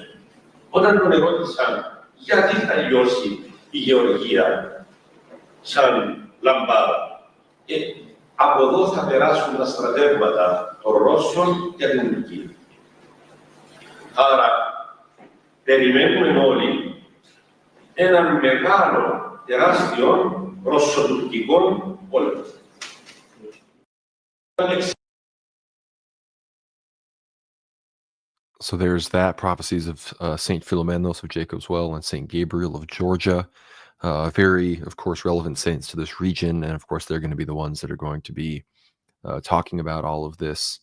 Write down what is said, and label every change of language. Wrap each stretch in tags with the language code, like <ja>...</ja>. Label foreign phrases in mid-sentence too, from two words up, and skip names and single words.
<el>Όταν τον ερώτησαν γιατί θα λιώσει η Γεωργία σαν λαμπάδα, από εδώ θα περάσουν τα στρατεύματα των Ρώσων για την Τουρκία. Άρα, περιμένουμε όλοι έναν μεγάλο, τεράστιο ρωσοτουρκικό πόλεμο.</el> <en>So there's that, prophecies of Saint Philomenos of Jacob's Well and Saint Gabriel of Georgia. Very, of course, relevant saints to this region. And of course, they're going to be the ones that are going to be talking about all of this.</en>